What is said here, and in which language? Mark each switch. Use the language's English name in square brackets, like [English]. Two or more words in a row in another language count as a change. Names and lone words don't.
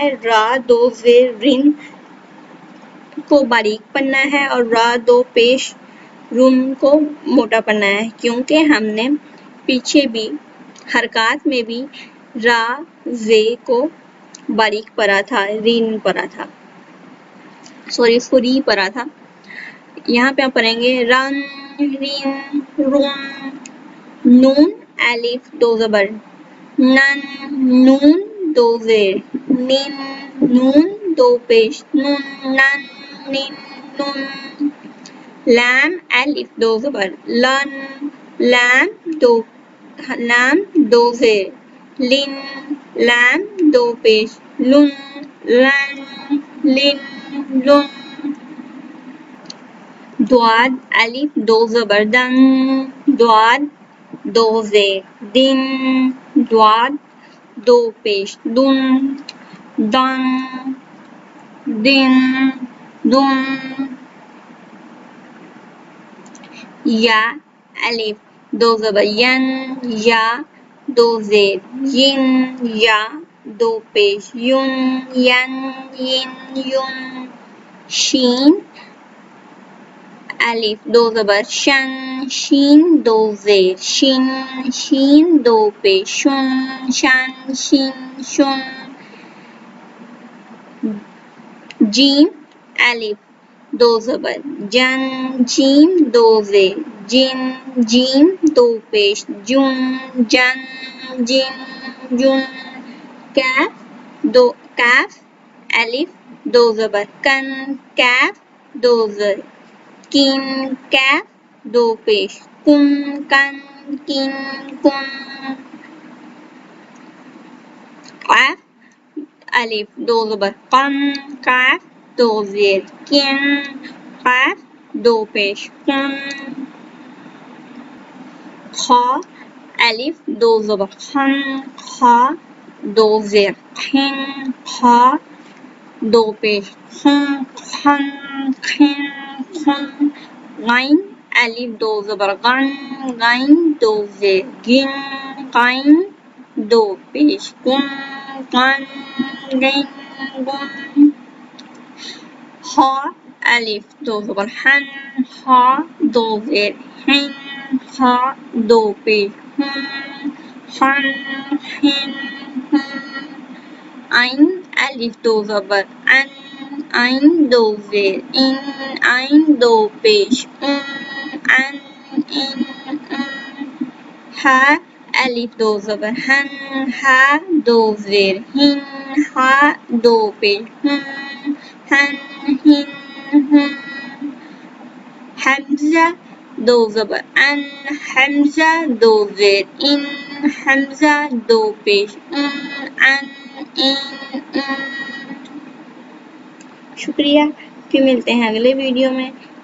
[Urdu] را دو زیر رن کو باریک پڑھنا ہے اور را دو پیش رن کو موٹا پڑھنا ہے کیونکہ ہم نے پیچھے بھی حرکات میں بھی را زے کو باریک پڑھا تھا، رین پڑھا تھا، سوری اس کو ری پڑھا تھا. یہاں پہ آپ پڑھیں گے رن رین رون. نون الف دو زبر نن نون دو زیر نن نون دو پیش نن نن نن نن. لام الف دو زبر لن لام دو زیر لن لام دو پیش لن لن لن لن. دواد الف دو زبر دن دواد دو زیر دن دواد دو پیش دن دن دن دن. یا الف دو زبر ین یا دو زیر ین یا دو پیش یون ین ین یون. شین الف دو زبر شن شین دو زیر شن شین دو پیش شن شن شین شن. جیم الف دو زبر جن جیم دو زیر جن جیم دو پیش جن جن جن جن. کاف الف دو زبر کن کاف دو زیر کن کاف دو پیش کن کن کن کن. قاف الف دو زبر قن قاف دو زیر کن قاف دو پیش کن. خا الف دو زبر خن خا دو زیر خن خا دو پیش خن خن خن خن. غین الف دو زبر غن غین دو زیر گن غین دو پیش گن غن گن گن. ہا الف دو زبر ہن ہا دو زیر ہن ہا دو پیش ہن ہن ہن ہن. عین الف دو زبر ان عین دو زیر ان عین دو پیش ان ان ان ان. ہا الف دو زبر ہن ہا دو زیر ہن ہا دو پیش ہن ہن ہن ہن. حمزہ دو زبر ان حمزہ دو زیر ان حمزہ دو پیش ان ان ان ان. شکریہ. پھر ملتے ہیں اگلے ویڈیو میں.